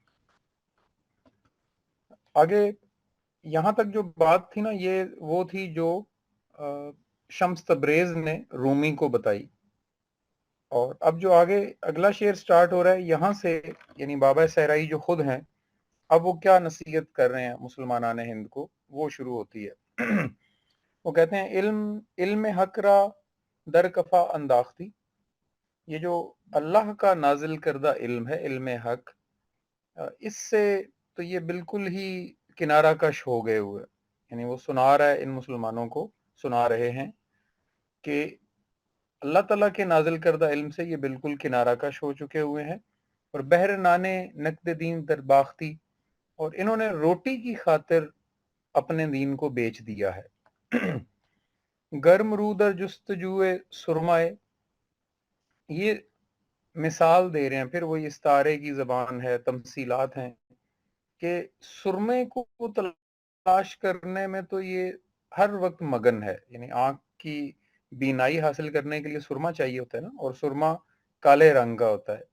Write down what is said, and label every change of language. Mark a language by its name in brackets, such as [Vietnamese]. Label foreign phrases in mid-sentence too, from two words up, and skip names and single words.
[Urdu] آگے یہاں تک جو بات تھی نا، یہ وہ تھی جو شمس تبریز نے رومی کو بتائی. اور اب جو آگے اگلا شعر سٹارٹ ہو رہا ہے یہاں سے، یعنی بابا صحرائی جو خود ہیں، اب وہ کیا نصیحت کر رہے ہیں مسلمانان ہند کو، وہ شروع ہوتی ہے. وہ کہتے ہیں [Persian] علم حق را در کفا انداختی، [Urdu] یہ جو اللہ کا نازل کردہ علم ہے، علم حق، اس سے تو یہ بالکل ہی کنارہ کش ہو گئے ہوئے. یعنی وہ سنا رہا ہے، ان مسلمانوں کو سنا رہے ہیں کہ اللہ تعالیٰ کے نازل کردہ علم سے یہ بالکل کنارہ کش ہو چکے ہوئے ہیں، اور [Persian] بہر نانے نقد دین در باختی، [Urdu] اور انہوں نے روٹی کی خاطر اپنے دین کو بیچ دیا ہے. [Persian] گرم رو در جستجوئے سرمائے، [Urdu] یہ مثال دے رہے ہیں، پھر وہی استعارے کی زبان ہے، تمثیلات ہیں کہ سرمے کو تلاش کرنے میں تو یہ ہر وقت مگن ہے. یعنی آنکھ کی بینائی حاصل کرنے کے لیے سرما چاہیے ہوتا ہے نا، اور سرما کالے رنگ کا ہوتا ہے.